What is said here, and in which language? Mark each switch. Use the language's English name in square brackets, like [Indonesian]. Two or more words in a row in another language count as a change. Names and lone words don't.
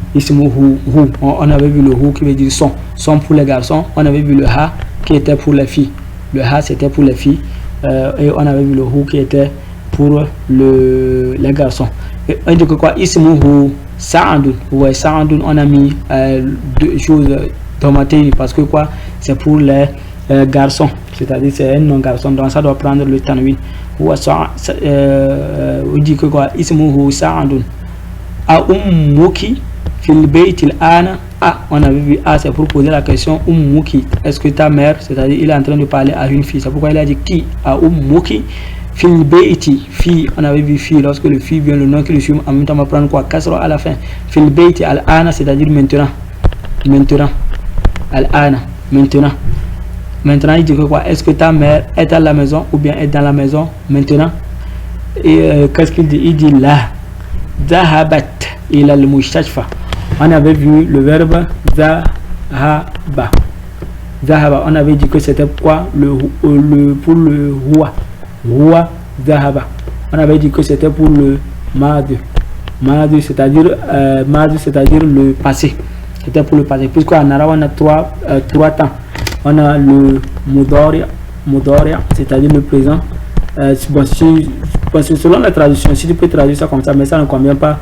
[French] Ismuhu, on avait vu le hu qui veut dire son pour les garçons, on avait vu le ha qui était pour les filles, le ha c'était pour les filles, et on avait vu le hu qui était pour les garçons. Et on dit que quoi? [Arabic] اسمه سعد, [French] ouais, Sa'adun, on a mis deux choses tomatées, parce que quoi? C'est pour les garçons, c'est-à-dire c'est un non garçon, donc ça doit prendre le tanwin. On dit que quoi? [Arabic] اسمه سعد أأمك في البيت الآن. [French] Ah, on avait vu A, c'est pour poser la question ummuki, est-ce que ta mère, c'est-à-dire il est en train de parler à une fille, c'est pourquoi il a dit qui? [Arabic] أأمك في البيت, [French] fille, on avait vu fille, lorsque le fille vient, le nom qui le suit, en même temps on va prendre quoi? Kasra à la fin. [Arabic] في البيت الآن, [French] c'est-à-dire maintenant, [Arabic] الآن, [French] maintenant il dit que quoi? Est-ce que ta mère est à la maison ou bien est dans la maison maintenant? Et qu'est-ce qu'il dit? Il dit là, [Arabic] ذهبت إلى المستشفى. [French] On avait vu le verbe zahaba, on avait dit que c'était quoi? Pour le [Arabic] هو ذهب, [French] on avait dit que c'était pour le madi, c'est-à-dire le passé, c'était pour le passé, puisqu'en arabe on a trois temps. On a le mudari, c'est-à-dire le présent. Bon, selon la traduction, si tu peux traduire ça comme ça, mais ça ne convient pas.